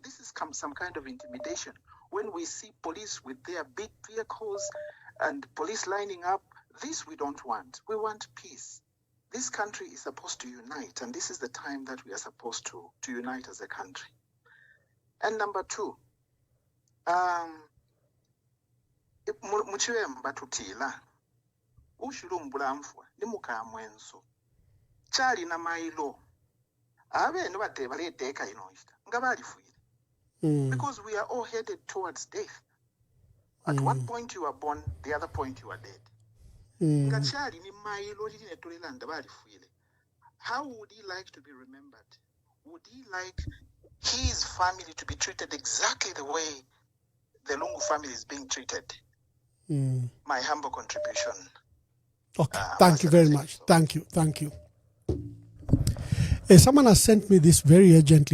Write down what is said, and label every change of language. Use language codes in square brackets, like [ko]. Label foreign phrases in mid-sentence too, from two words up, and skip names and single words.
[en] This is some kind of intimidation. When we see police with their big vehicles and police lining up, this we don't want. We want peace. This country is supposed to unite, and this is the time that we are supposed to unite as a country. And number two, [bem] muchiwemba tutila ushulumbulambwa ni mukamwenso chali na mailo abe no bate baleteka inoista nga balifuire [en] because we are all headed towards death. At one point you are born, the other point you are dead. [bem] Nga chali ni mailo lili netulelanda balifuire. [en] How would he like to be remembered? Would he like his family to be treated exactly the way the Lungu family is being treated? My humble contribution. Okay, thank you very much. Thank you. Someone has sent me this very urgently.